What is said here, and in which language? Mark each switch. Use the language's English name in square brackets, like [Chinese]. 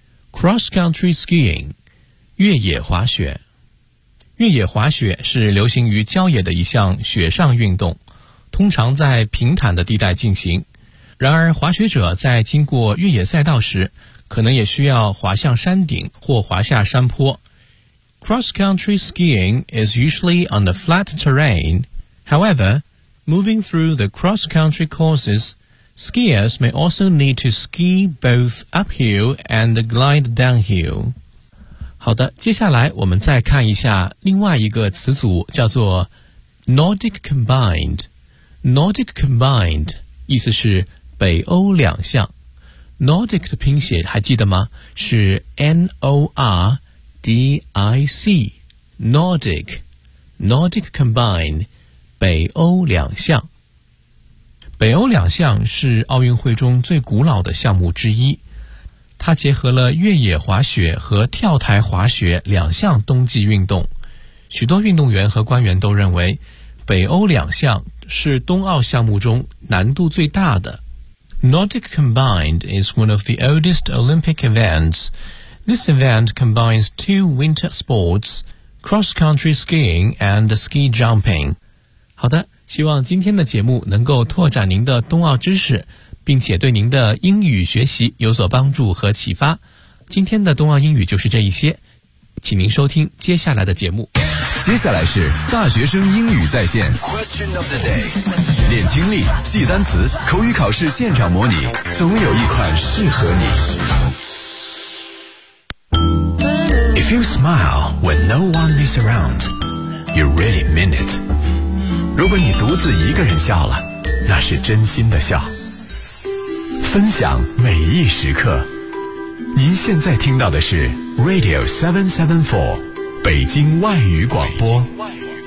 [English] cross country skiing， 越野滑雪。 [Chinese] 越野滑雪是流行于郊野的一项雪上运动，通常在平坦的地带进行。然而滑雪者在经过越野赛道时，可能也需要滑向山顶或滑下山坡。 [English] Cross-country skiing is usually on the flat terrain. However, moving through the cross-country courses, skiers may also need to ski both uphill and glide downhill. [Chinese] 好的，接下来我们再看一下另外一个词组，叫做 Nordic Combined。 Nordic Combined 意思是北欧两项。 Nordic 的拼写还记得吗？是 N-O-R-D-I-C。Nordic。 Nordic Combined， 北欧两项。北欧两项是奥运会中最古老的项目之一。它结合了越野滑雪和跳台滑雪两项冬季运动。许多运动员和官员都认为北欧两项是冬奥项目中难度最大的。 [English] Nordic Combined is one of the oldest Olympic events. This event combines two winter sports, cross-country skiing and ski jumping. [Chinese] 好的，希望今天的节目能够拓展您的冬奥知识。并且对您的英语学习有所帮助和启发。今天的冬奥英语就是这一些，请您收听接下来的节目。接下来是大学生英语在线 Question of the day， 练听力，记单词，口语考试现场模拟，总有一款适合你。 [English] If you smile when no one is around, you really mean it. [Chinese] 如果你独自一个人笑了，那是真心的笑。分享每一时刻，您现在听到的是 Radio 774北京外语广播。北京外语